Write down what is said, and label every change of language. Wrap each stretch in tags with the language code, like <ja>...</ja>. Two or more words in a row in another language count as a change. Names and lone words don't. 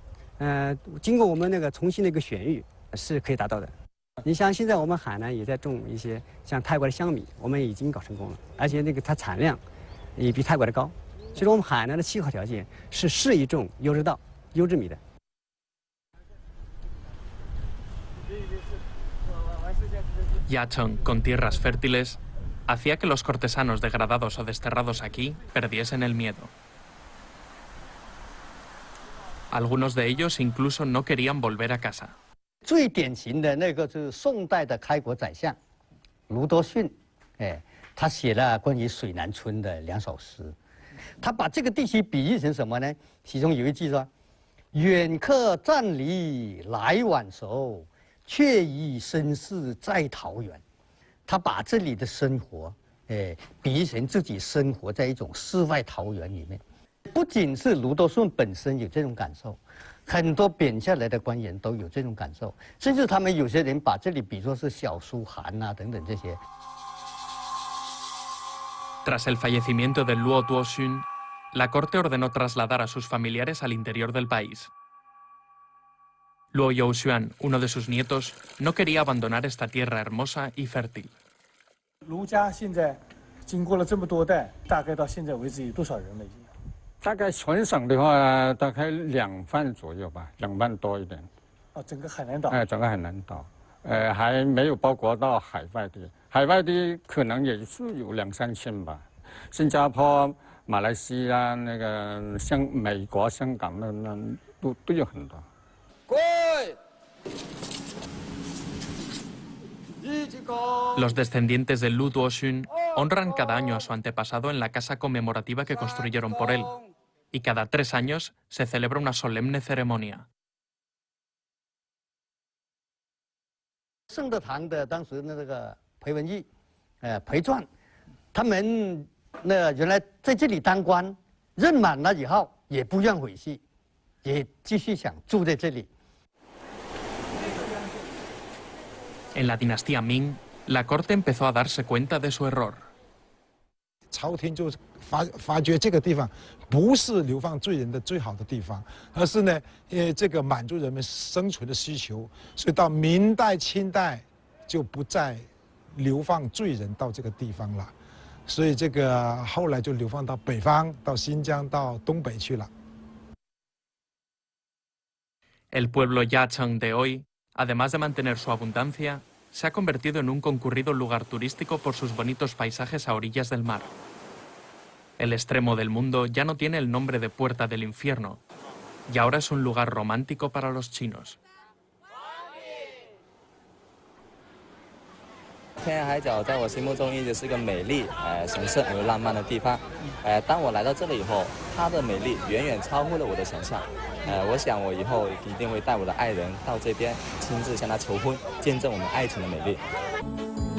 <zh>的。经过我们那个重新的一个选育，是可以达到的。你像现在我们海南也在种一些像泰国的香米，我们已经搞成功了，而且那个它产量也比泰国的高。所以说我们海南的气候条件是适宜种优质稻、优质米的。</zh> <es>Yacheng, con tierras fértiles, hacía que los cortesanos degradados o desterrados aquí perdiesen el miedo. Algunos de ellos incluso no querían volver a casa.</es> <zh>最典型的那个就是宋代的开国宰相卢多逊，他写了关于水南村的2首诗，他把这个地区比喻成什么呢？其中有一句说：“远客暂离来晚熟，却已身世在桃源。” 他把这里的生活，比喻成自己生活在一种世外桃源里面。不仅是卢多逊本身有这种感受，很多贬下来的官员都有这种感受，甚至他们有些人把这里比作是小苏杭啊等等这些。</zh> <es>Tras el fallecimiento de Luo Tuoshun, la corte ordenó trasladar a sus familiares al interior del país. Luo Youxuan, uno de sus nietos, no quería abandonar esta tierra hermosa y fértil.</es> <zh>卢家现在经过了这么多代，大概到现在为止有多少人了？已经？大概全省的话，大概2万左右吧，2万多一点。哦，整个海南岛？整个海南岛，还没有包括到海外的，海外的可能也是有2、3千吧。新加坡、马来西亚、那个美国、香港那都有很多。</zh> <es>Los descendientes de Lu Duoxun honran cada año a su antepasado en la casa conmemorativa que construyeron por él, y cada 3 años se celebra una solemne ceremonia.</es> <zh>圣德堂的当时的这个裴文义、裴传，他们原来在这里当官，任满了以后也不愿回去，也继续想住在这里。</zh> <es>En la dinastía Ming, la corte empezó a darse cuenta de su error.</es> <zh>朝廷就发觉这个地方不是流放罪人的最好的地方，而是呢，这个满足人们生存的需求，所以到明代、清代就不再流放罪人到这个地方了，所以这个后来就流放到北方，到新疆、到东北去了。</zh> <es>El pueblo Yacheng de hoy, además de mantener su abundancia, se ha convertido en un concurrido lugar turístico por sus bonitos paisajes a orillas del mar. El extremo del mundo ya no tiene el nombre de Puerta del Infierno, y ahora es un lugar romántico para los chinos.</es> <zh>天涯海角在我心目中一直是个美丽、神圣而浪漫的地方。当我来到这里以后，它的美丽远远超乎了我的想象。我想我以后一定会带我的爱人到这边，亲自向她求婚，见证我们爱情的美丽。</zh>